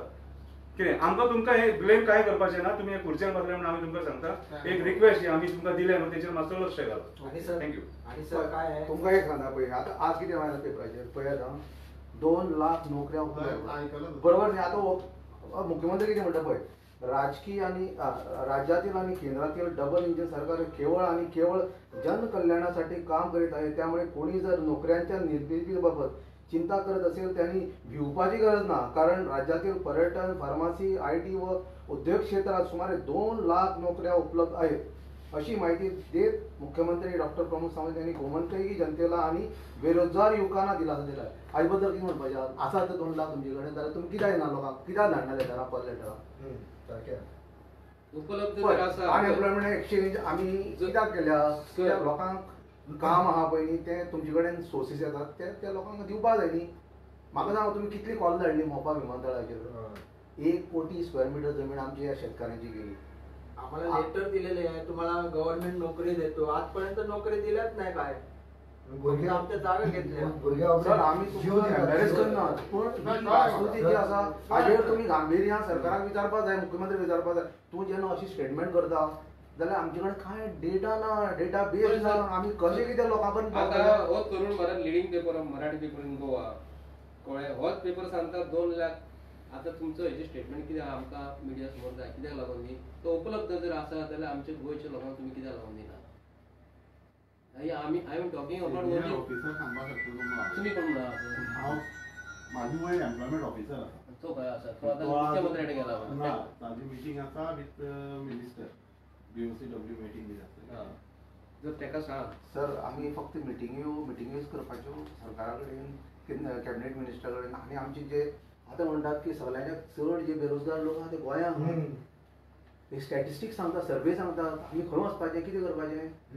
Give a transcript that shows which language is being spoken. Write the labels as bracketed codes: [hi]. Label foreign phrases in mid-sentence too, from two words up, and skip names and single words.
[kok] कितें आमकां तुमकां हे ब्लेम काय करपाचें ना. तुमी खुर्चेर बसले म्हणून आमी तुमकां सांगता एक रिक्वेस्ट आमी तुमकां दिले म्हणून तेचेर मातसो लक्ष घाल. थँक्यू. आणि सर काय तुमकां एक सांगता पळय आता आज कितें आयला पेपराचेर पळयात 2 लाख नोकऱ्या उपलब्ध बरोबर न्ही. आतां मुख्यमंत्री कितें म्हणटा पळय [mr] राजकीय आणि राज्यातील आणि केंद्रातील डबल इंजिन सरकार केवळ आणि केवळ जनकल्याणासाठी काम करीत आहे. त्यामुळे कोणी जर नोकऱ्यांच्या निर्मितीबाबत चिंता करत असेल त्यांनी [kok] भिवपाची गरज ना. [mr] कारण राज्यातील पर्यटन, फार्मसी, IT व उद्योग क्षेत्रात सुमारे 2 लाख नोकऱ्या उपलब्ध आहेत अशी माहिती देत मुख्यमंत्री डॉक्टर प्रमोद सावंत यांनी गोमंतकी जनतेला आणि बेरोजगार युवकांना दिलासा दिला. [kok] आजबद्दल कितें म्हणपाचें आसा तर 2 लाख तुमचे कडेन जाल्यार तुमी कित्याक ना लोकांक कित्याक धाडनाले घरा पडले उपलब्ध जर आसा [en] unemployment exchange [kok] आम्ही कित्याक केल्या कित्याक लोकांक काम आहा पळय न्ही ते तुमचे कडेन सोर्सीस येतात ते त्या लोकांक दिवपा जाय न्ही. म्हाका सांगा तुमी कितली कॉल धाडली मोपा विमानतळाचेर 1 कोटी स्क्वेअर मीटर जमीन आमची या शेतकऱ्यांची गेली. [mr] आम्हाला लेटर दिलेले आहे तुम्हाला गव्हर्नमेंट नोकरी देतो आजपर्यंत नोकरी दिल्याच नाही काय फक्त आमच्या जागा घेतल्या. [kok] सर आम्ही तुमकां एम्बॅरेस करनात पूण ही वास्तुस्थिती जी आसा हाजेर तुमी गांभीर्यान सरकाराक विचारपाक जाय मुख्यमंत्री विचारपाक जाय. तूं जेन्ना अशी स्टेटमेंट करता जाल्यार आमचे कडेन कांय डेटा ना डेटा बेस ना आमी कशें कितें लोकां पर्यंत आता पावतले. हो तरुण भारत [en] leading paper Marathi paper in Goa [kok] कळ्ळें होच पेपर सांगता 2 लाख. आता तुमचं हेजे स्टेटमेंट कितें आहा आमकां मिडिया समोर जाय कित्याक लागून न्ही तो उपलब्ध जर आसा जाल्यार आमच्या गोंयच्या लोकांक तुमी कित्याक लागून दिना. [en] आमी I am talking about only [kok] ऑफिसर सांगपा शकता तुम्हाला. [mr] तुम्ही कोण म्हणा [kok] हांव माझी वय [en] employment officer [kok] आसा. तो खंय आसा तो आतां मुख्यमंत्र्याकडे गेला ना ताजी मिटींग आसा [en] with minister [kok] BOCW मिटींग बी आसा. जर तेका सांग सर आमी फक्त मिटिंग्योच करपाच्यो सरकारा कडेन [en] cabinet minister [kok] कडेन आनी आमचे जे आतां म्हणटात की सगळ्यांच्या चड जे बेरोजगार लोक आहा ते गोंयांत एक स्टॅटिस्टिक्स सांगता सर्वे सांगतात आमी खंय वचपाचें कितें करपाचें.